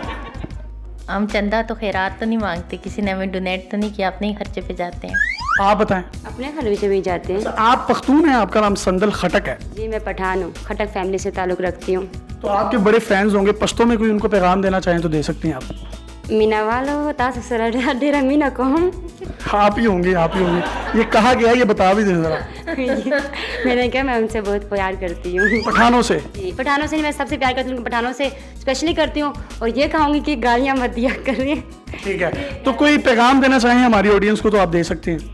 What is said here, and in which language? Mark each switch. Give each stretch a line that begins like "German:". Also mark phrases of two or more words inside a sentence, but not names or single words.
Urdu: ہم چندہ تو خیرات تو نہیں مانگتے، کسی نے ہمیں ڈونیٹ تو نہیں کیا، اپنے ہی خرچے پہ جاتے ہیں۔ آپ بتائیں۔ اپنے خرچے بھی جاتے ہیں۔ آپ پختون ہیں، آپ کا نام سندل خٹک ہے؟ جی میں پٹھان ہوں، خٹک فیملی سے تعلق رکھتی ہوں۔ تو آپ کے بڑے فینز ہوں گے، پشتوں میں کوئی ان کو پیغام دینا چاہیں تو دے سکتی ہیں آپ۔
Pashto: مینا والو تاسو سره ډیره مینا کوم۔
Urdu: آپ ہی ہوں گے، آپ ہی ہوں گے، یہ کہا گیا یہ بتا بھی دیں ذرا۔ میں نے کہا میں ان سے بہت پیار کرتی ہوں۔ پٹھانوں سے؟ جی پٹھانوں سے میں سب سے پیار کرتی ہوں، پٹھانوں سے اسپیشلی کرتی ہوں، اور یہ کہوں گی کہ گالیاں مت دیا کریں۔ ٹھیک ہے، تو کوئی پیغام دینا چاہیں ہماری آڈینس کو تو آپ دے سکتے ہیں۔